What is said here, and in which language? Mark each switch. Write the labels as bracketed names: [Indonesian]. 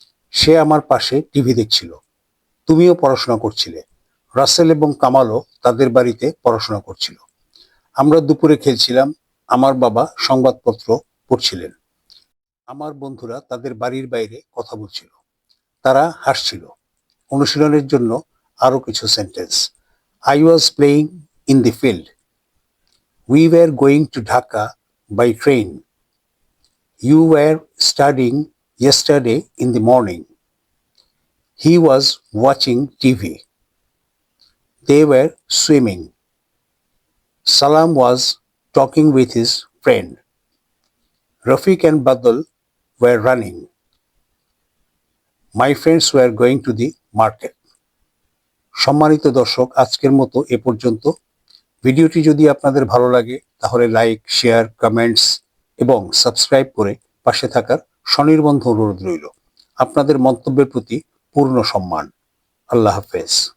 [Bangla] সে আমার পাশে টিভি দেখছিল। তুমিও পড়াশোনা করছিলে। রাসেল এবং কামালও তাদের বাড়িতে পড়াশোনা করছিল। আমরা দুপুরে খেলছিলাম। আমার বাবা সংবাদপত্র পড়ছিলেন। আমার বন্ধুরা তাদের বাড়ির বাইরে কথা বলছিল। তারা হাসছিল। অনুশীলনের জন্য আরও কিছু sentence. [English] I was playing in the field. We were going to Dhaka by train. You were studying yesterday in the morning. He was watching TV. They were swimming. Salam was talking with his friend. Rafiq and Badal were running. My friends were going to the market. [Bangla] সম্মানিত দর্শক, আজকের মতো এ পর্যন্ত। ভিডিওটি যদি আপনাদের ভালো লাগে তাহলে লাইক, শেয়ার, কমেন্টস এবং সাবস্ক্রাইব করে পাশে থাকার স্বনির্বন্ধ অনুরোধ রইল। আপনাদের মন্তব্যের প্রতি পূর্ণ সম্মান। আল্লাহ হাফেজ।